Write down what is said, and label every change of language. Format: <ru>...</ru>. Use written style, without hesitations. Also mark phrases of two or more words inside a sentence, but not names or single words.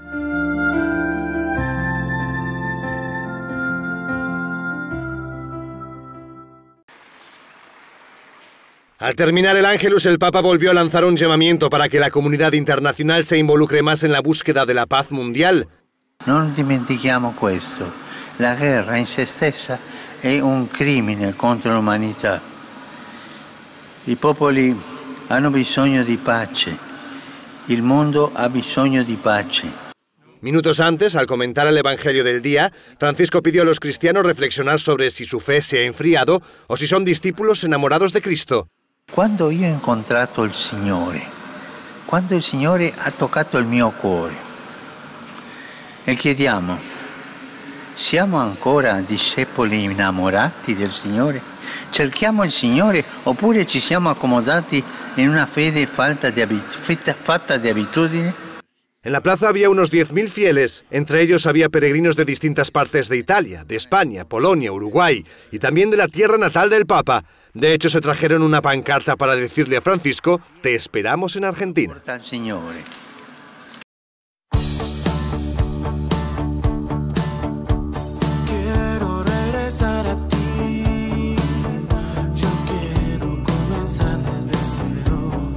<es>Al terminar el Ángelus, el Papa volvió a lanzar un llamamiento para que la comunidad internacional se involucre más en la búsqueda de la paz mundial.</es> <it>Non dimentichiamo questo. La guerra in se stessa è un crimine contro l'umanità. I popoli hanno bisogno di pace. Il mondo ha bisogno di pace.</it> <es>Minutos antes, al comentar el Evangelio del día, Francisco pidió a los cristianos reflexionar sobre si su fe se ha enfriado o si son discípulos enamorados de Cristo.</es> <it>Quando io ho incontrato il Signore, quando il Signore ha toccato il mio cuore, e chiediamo, siamo ancora discepoli innamorati del Signore? Cerchiamo il Signore oppure ci siamo accomodati in una fede fatta di abitudini?</it> <es>En la plaza había unos 10.000 fieles, entre ellos había peregrinos de distintas partes de Italia, de España, Polonia, Uruguay y también de la tierra natal del Papa. De hecho, se trajeron una pancarta para decirle a Francisco, te esperamos en Argentina. Quiero regresar a ti, yo quiero comenzar desde cero.</es>